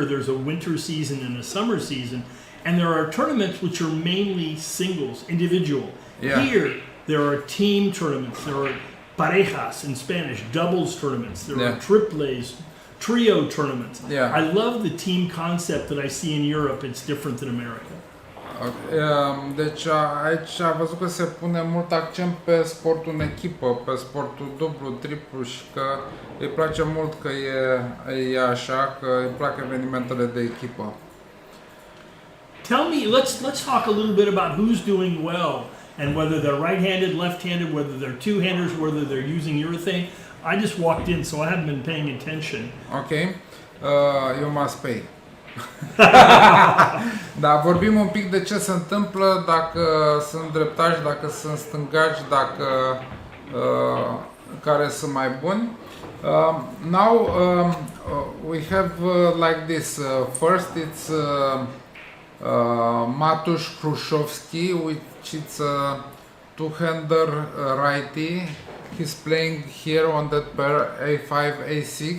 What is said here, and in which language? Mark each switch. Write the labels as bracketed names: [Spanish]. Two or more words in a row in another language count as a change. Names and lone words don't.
[English] There's a winter season and a summer season. And there are tournaments which are mainly singles, individual. Yeah. Here, there are team tournaments. There are parejas in Spanish, doubles tournaments. There are triples, trio tournaments. Yeah. I love the team concept that I see in Europe. It's different than America. [Romanian] Deci aici a văzut că se pune mult accent pe sportul în echipă, pe sportul dublu, triplu și că îi place mult că e așa, că îi plac evenimentele de echipă. [English] Tell me, let's talk a little bit about who's doing well and whether they're right-handed, left-handed, whether they're two-handers, whether they're using urethane. I just walked in, so I haven't been paying attention. Okay, you must pay. [Romanian] Da, vorbim un pic de ce se întâmplă dacă sunt dreptași, dacă sunt stângaci, dacă care sunt mai buni. [English] Now we have like this. First it's Matusz Hruszowski, which is a two-hander righty. He's playing here on that pair A5-A6.